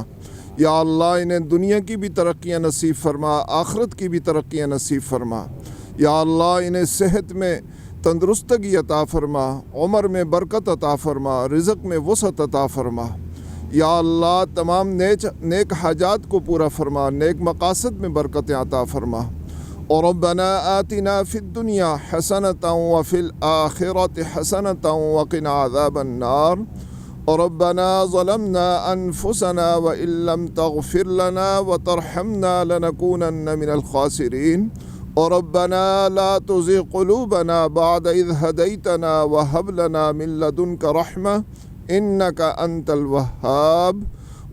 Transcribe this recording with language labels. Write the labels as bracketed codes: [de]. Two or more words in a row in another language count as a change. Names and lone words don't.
[hi] या अल्लाह इन्हें दुनिया की भी तरक्कियाँ नसीब फ़रमा, आखिरत की भी तरक्कियाँ नसीब फ़रमा। या अल्लाह इन्हें सेहत में तंदुरुस्तगी अता फ़रमा, उम्र में बरकत अता फ़रमा, रिज़्क़ में वसअत अता फ़रमा। या अल्लाह तमाम नेक हाजात को पूरा फ़रमा, नेक मक़ासद में बरकतें अता फ़रमा। [ar] और ربنا آتنا في الدنيا حسنة وفي الآخرة حسنة وقنا عذاب النار. और ربنا ظلمنا أنفسنا وإن لم تغفر لنا وترحمنا لنكونن من الخاسرين. और ربنا لا تزغ قلوبنا بعد إذ هديتنا وهب لنا من لدنك رحمة إنك أنت الوهاب.